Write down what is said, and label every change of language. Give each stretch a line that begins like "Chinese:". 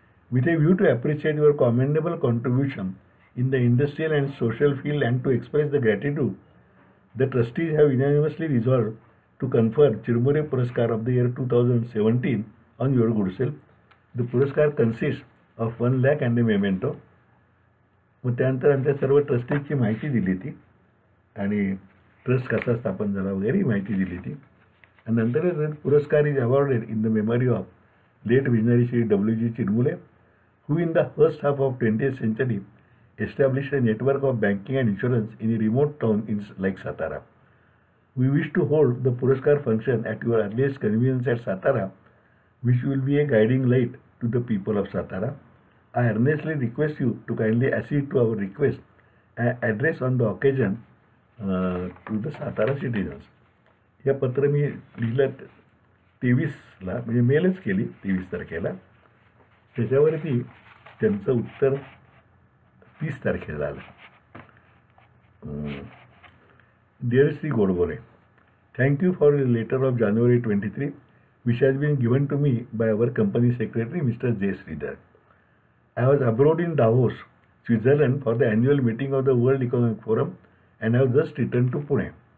English: With a view to appreciate your commendable contribution in the industrial and social field and to express the gratitude, the trustees have unanimously resolved to confer Chirmure Puraskar of the year 2017 on your good self. The Puraskar consists of 1 lakh and a memento.
Marathi: मग त्यानंतर आमच्या सर्व ट्रस्टीजची माहिती दिली ती आणि trust कसा स्थापन झाला वगैरे ही माहिती दिली ती. आणि नंतर
English: Puraskar is awarded in the memory of late visionary Shri W.G. Chirmule, who in the first half of 20th century established a network of banking and insurance in a remote town like Satara. We wish to hold the Puraskar function at your earliest convenience at Satara, which will be a guiding light to the people of Satara. I earnestly request you to kindly accede to our request and address on the occasion to the Satara citizens.
Marathi: हे पत्र मी लिहिलं 23ला, म्हणजे मेलच केली 23 तारखेला. त्याच्यावरती त्यांचं उत्तर 30 तारखेला आलं.
English: Dear Sri Godbole, thank you for the letter of January 23, which has been given to me by our company secretary, Mr. J. Sridhar. I was abroad in Davos, Switzerland for the annual meeting of the World Economic Forum and I have just returned to Pune.